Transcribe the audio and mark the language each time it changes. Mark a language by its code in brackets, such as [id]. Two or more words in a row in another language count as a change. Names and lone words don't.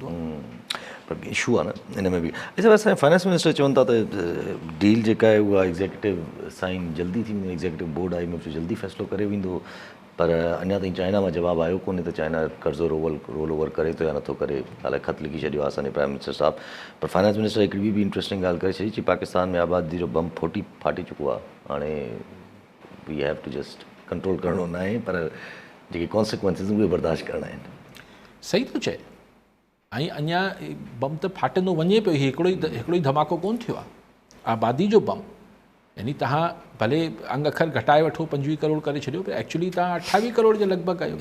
[sd] पर इशू आहे न हिन में बि। अच्छा, असांजे [en] finance minister [sd] चवनि था त डील जेका आहे उहा [en] executive sign [sd] जल्दी थी वेंदी, [en] executive board [sd] IMF जो जल्दी फ़ैसिलो करे वेंदो, पर अञा ताईं चाइना मां जवाबु आयो कोन्हे त चाइना कर्ज़ो [en] roll over [sd] करे थो या नथो करे। हालांकि ख़त लिखी छॾियो आहे असांजे [en] prime minister [sd] साहब। पर [en] finance minister [sd] हिकिड़ी ॿी इंट्रस्टिंग ॻाल्हि करे छॾी, पाकिस्तान में आबादी जो बम फाटी चुको आहे, हाणे [en] we have to just control [sd] करिणो न आहे, पर जेके कॉन्सिक्वेंसिस उहे बर्दाश्त करणा आहिनि। सही थो चए, ऐं अञा बम त फाटंदो वञे पियो, हिकिड़ो ई धमाको कोन थियो आहे। आबादी जो बम यानी तव्हां भले अंग अखर घटाए वठो, 25 करोड़ करे छॾियो, पर एक्चुअली तव्हां 28 करोड़ जे लॻभॻि आहियो।